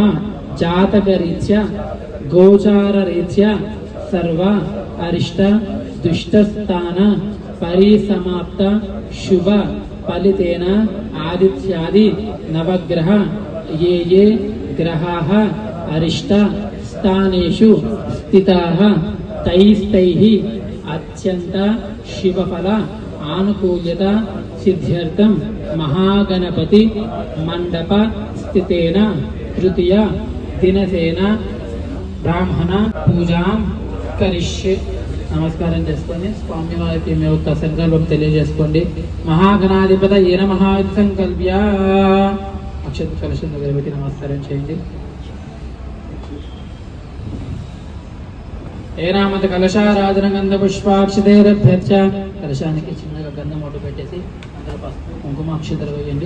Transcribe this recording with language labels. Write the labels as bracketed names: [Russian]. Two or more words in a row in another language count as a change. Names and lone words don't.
[Sanskrit] जातकरीत्या गोचाररीत्या सर्व अरिष्ट दुष्टस्थान परिसमाप्त शुभ फलितेन आदित्यादि नवग्रह ये ग्रहाः अरिष्ट स्थानेषु स्थिताः तैस्तैः अत्यंत शिवफल आनुकूल्यत सिद्ध्यर्थम महागणपति मंडप स्थितेन तृतीय दिनसेन ब्राह्मण पूजां కరిష్యే [Telugu] నమస్కారం చేసుకొని స్వామి వారికి మీ యొక్క సంకల్పం తెలియజేసుకోండి. [Sanskrit] మహాగణాధిపతయే నమః సంకల్ప్య [Telugu] అక్షత కలశం దగ్గర పెట్టి నమస్కారం చేయండి. [Sanskrit] ఏనామత కలశారాధన గంధ పుష్పాక్షతేరభ్యర్చ [Telugu] కలశానికి చిన్నగా గంధం ఒట్టు పెట్టేసి అందరూ పసుపు కుంకుమ అక్షతలు వేయండి.